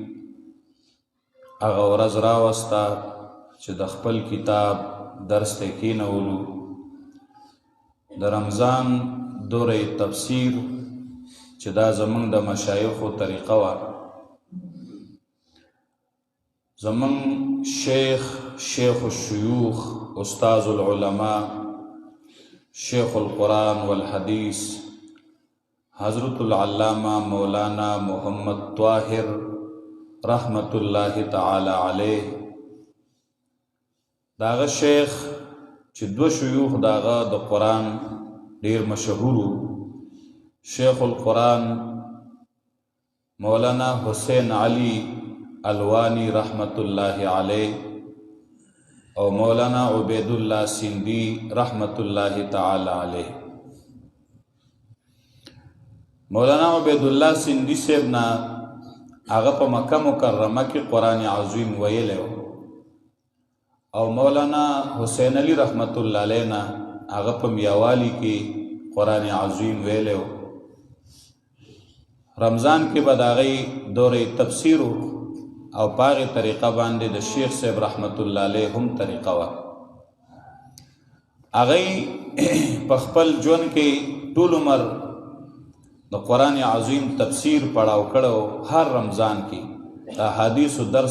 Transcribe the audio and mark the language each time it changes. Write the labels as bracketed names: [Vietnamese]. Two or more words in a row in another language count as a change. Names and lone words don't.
[Pashto] هغه ورځ راوسته چې د خپل کتاب درس ته کښېنولو د رمضان دوره تفسیر چې دا زمونږ د مشایخو طریقه وه [Arabic] زمونږ شیخ الشیوخ استاذ العلماء شیخ القرآن والحدیث حضرت العلامہ مولانا محمد طاہر رحمت اللہ تعالی علیہ [Pashto] داغه شیخ چې دو شیوخ داغه د قرآن ډیر مشهورو [Arabic] شیخ القرآن [Pashto] مولانا حسین علی الوانی [Arabic] رحمت اللہ علیہ [Pashto] او مولانا عبید اللہ سندھی [Arabic] رحمت اللہ تعالی علیہ. [Pashto] مولانا عبید اللہ سندھی صاحب نا هغه په مکه مکرمه کې قرآن عظیم ویلی او مولانا حسین علی [Arabic] رحمت اللہ علیہ [Pashto] نا هغه په میاوالی کې قرآن عظیم ویلی رمضان کې به د هغې دورې تفسیر او په هغې طریقه باندې د شیخ صاحب [Arabic] رحمت الله علیه [Pashto] هم طریقه وه هغې په خپل ژوند کې ټول عمر د قرآن عظیم تفسیر پڑھاو کړو هر رمضان کې د احادیثو درس